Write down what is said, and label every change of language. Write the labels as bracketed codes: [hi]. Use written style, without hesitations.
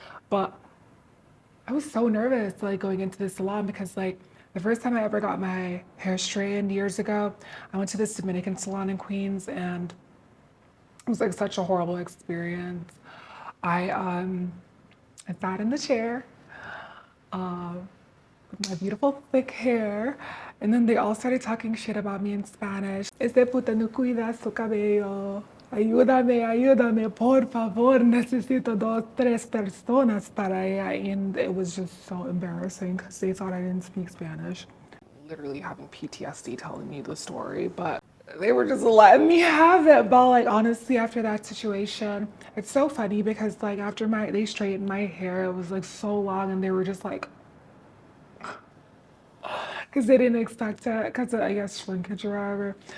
[en] But I was so nervous like going into the salon, because like the first time I ever got my hair straightened years ago, I went to this Dominican salon in Queens, and it was like such a horrible experience. I um I sat in the chair with my beautiful thick hair, and then they all started talking shit about me in Spanish. [es] Ese puta no cuida su cabello. Ayúdame, ayúdame, por favor. Necesito dos, tres personas para ella. [en] And it was just so embarrassing because they thought I didn't speak Spanish. Literally having PTSD telling me the story, but they were just letting me have it. But like honestly, after that situation, it's so funny because like after they straightened my hair, it was like so long, and they were just like, because they didn't expect it because I guess shrinkage or whatever.